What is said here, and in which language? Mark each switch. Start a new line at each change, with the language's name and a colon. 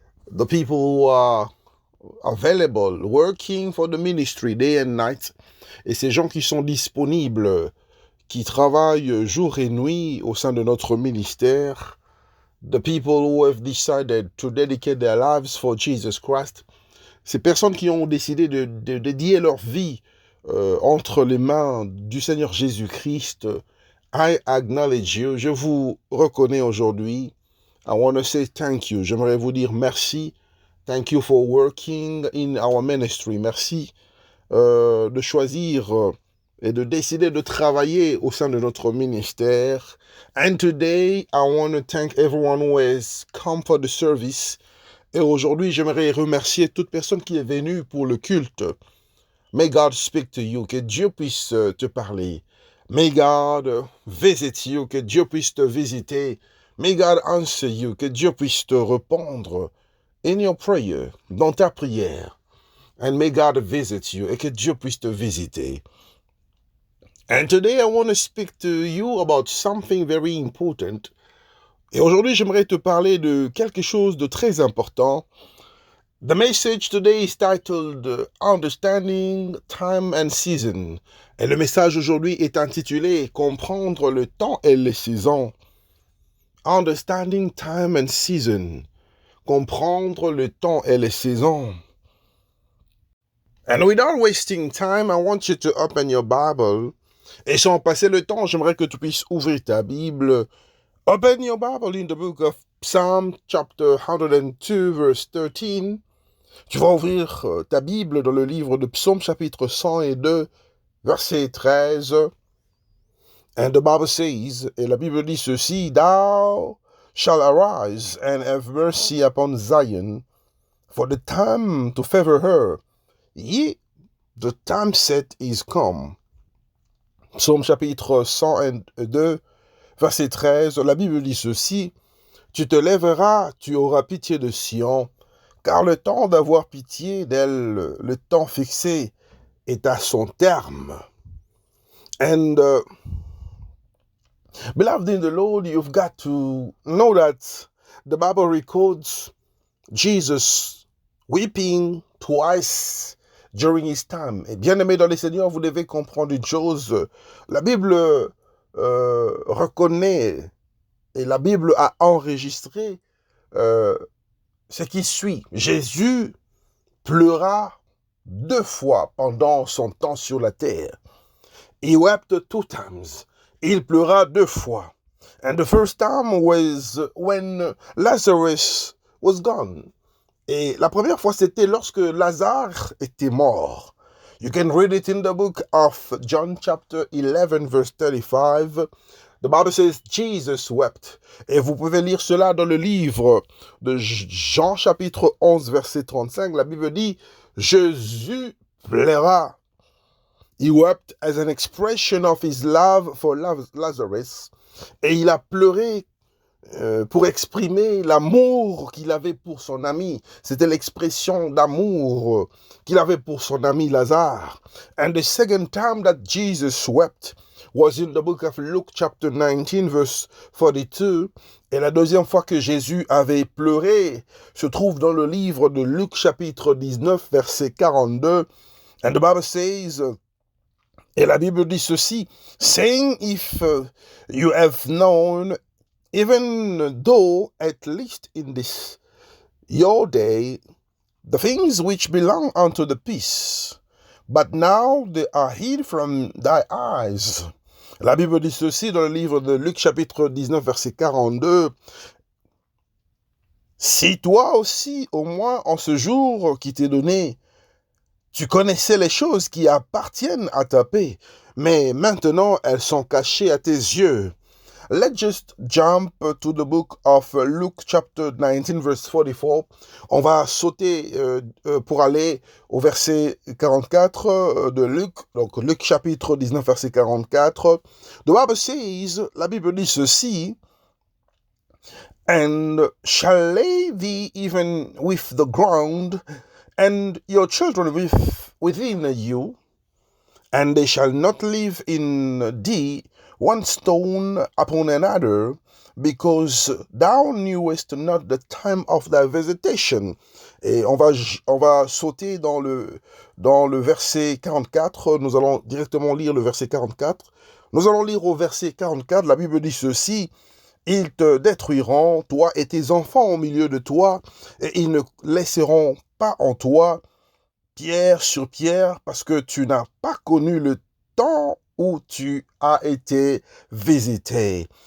English: The people who are available, working for the ministry day and night.
French: Et ces gens qui sont disponibles, qui travaillent jour et nuit au sein de notre ministère.
English: The people who have decided to dedicate their lives for Jesus Christ.
French: Ces personnes qui ont décidé de dédier leur vie entre les mains du Seigneur Jésus-Christ.
English: I acknowledge you.
French: Je vous reconnais aujourd'hui.
English: I want to say thank you.
French: J'aimerais vous dire merci.
English: Thank you for working in our ministry.
French: Merci de choisir et de décider de travailler au sein de notre ministère.
English: And today, I want to thank everyone who has come for the service.
French: Et aujourd'hui, j'aimerais remercier toute personne qui est venue pour le culte.
English: May God speak to you.
French: Que Dieu puisse te parler.
English: May God visit you,
French: que Dieu puisse te visiter.
English: May God answer you,
French: que Dieu puisse te répondre
English: in your prayer,
French: dans ta prière.
English: And may God visit you,
French: et que Dieu puisse te visiter.
English: And today I want to speak to you about something very important.
French: Et aujourd'hui, j'aimerais te parler de quelque chose de très important.
English: The message today is titled Understanding Time and Season.
French: Et le message aujourd'hui est intitulé Comprendre le temps et les saisons.
English: Understanding Time and Season.
French: Comprendre le temps et les saisons.
English: And without wasting time, I want you to open your Bible.
French: Et sans passer le temps, j'aimerais que tu puisses ouvrir ta Bible.
English: Open your Bible in the book of Psalm chapter 102 verse 13.
French: Tu vas ouvrir ta Bible dans le livre de Psaume chapitre 102 verset 13.
English: And the Bible says,
French: et la Bible dit ceci,
English: Thou shalt arise and have mercy upon Zion, for the time to favor her. Yea, the time set is come.
French: Psaume chapitre 102, verset 13, la Bible dit ceci, Tu te lèveras, tu auras pitié de Sion, car le temps d'avoir pitié d'elle, le temps fixé, est à son terme.
English: And beloved in the Lord, you've got to know that the Bible records Jesus weeping twice during his time.
French: Et bien aimé dans les Seigneurs, vous devez comprendre une chose. La Bible reconnaît et la Bible a enregistré ce qui suit. Jésus pleura 2 fois pendant son temps sur la terre.
English: He wept 2 times.
French: Il pleura 2 fois.
English: And the first time was when Lazarus was gone.
French: Et la première fois, c'était lorsque Lazare était mort.
English: You can read it in the book of John chapter 11 verse 35. The Bible says Jesus wept.
French: Et vous pouvez lire cela dans le livre de Jean chapitre 11 verset 35. La Bible dit Jésus pleura.
English: He wept as an expression of his love for Lazarus.
French: Et il a pleuré pour exprimer l'amour qu'il avait pour son ami. C'était l'expression d'amour qu'il avait pour son ami Lazare.
English: And the second time that Jesus wept was in the book of Luke chapter 19 verse 42.
French: Et la deuxième fois que Jésus avait pleuré se trouve dans le livre de Luc chapitre 19 verset 42.
English: And the Bible says,
French: et la Bible dit ceci,
English: saying, if you have known, even though at least in this your day, the things which belong unto the peace, but now they are hid from thy eyes.
French: La Bible dit ceci dans le livre de Luc chapitre 19 verset 42. Si toi aussi, au moins en ce jour qui t'est donné, tu connaissais les choses qui appartiennent à ta paix, mais maintenant elles sont cachées à tes yeux.
English: Let's just jump to the book of Luke chapter 19 verse 44.
French: On va sauter pour aller au verset 44 de Luc. Donc Luc chapitre 19 verset 44.
English: The Bible says,
French: la Bible dit ceci,
English: And shall lay thee even with the ground, and your children within you, and they shall not live in thee one stone upon another, because thou knewest not the time of thy visitation.
French: Et on va sauter dans le verset 44. Nous allons directement lire le verset 44. Nous allons lire au verset 44. La Bible dit ceci. Ils te détruiront, toi et tes enfants au milieu de toi, et ils ne laisseront pas en toi pierre sur pierre, parce que tu n'as pas connu le temps où tu as été visité.